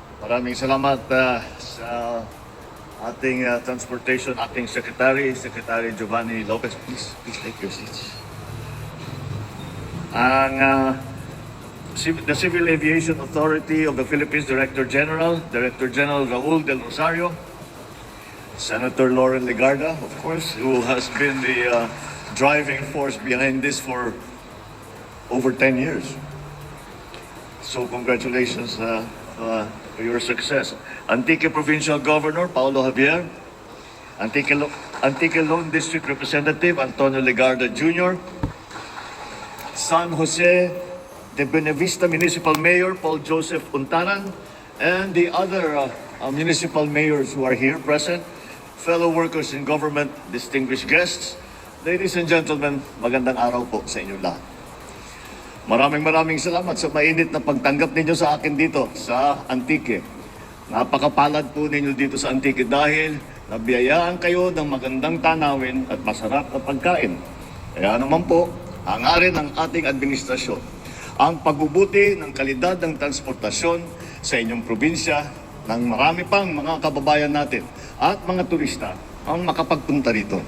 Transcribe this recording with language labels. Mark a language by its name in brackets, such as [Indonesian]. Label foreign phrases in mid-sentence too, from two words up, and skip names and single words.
[Filipino] Maraming salamat sa ating Transportation Acting Secretary, Secretary Giovanni Lopez. [English] Please take your seats. The Civil Aviation Authority of the Philippines Director General Raul Del Rosario, Senator Lauren Legarda, of course, who has been the driving force behind this for over 10 years. So congratulations for your success. Antique Provincial Governor Paulo Javier, Antique Lone District Representative Antonio Legarda Jr., San Jose de Buenavista Municipal Mayor Paul Joseph Untaran, and the other municipal mayors who are here present, fellow workers in government, distinguished guests, ladies and gentlemen, [Filipino] magandang araw po sa inyo lahat. Maraming salamat sa mainit na pagtanggap ninyo sa akin dito sa Antique. Napakapalad po ninyo dito sa Antique dahil nabiyayaan kayo ng magandang tanawin at masarap na pagkain. Kaya naman po, hangarin ng ating administrasyon ang pagbubuti ng kalidad ng transportasyon sa inyong probinsya ng marami pang mga kababayan natin at mga turista ang makapagpunta rito.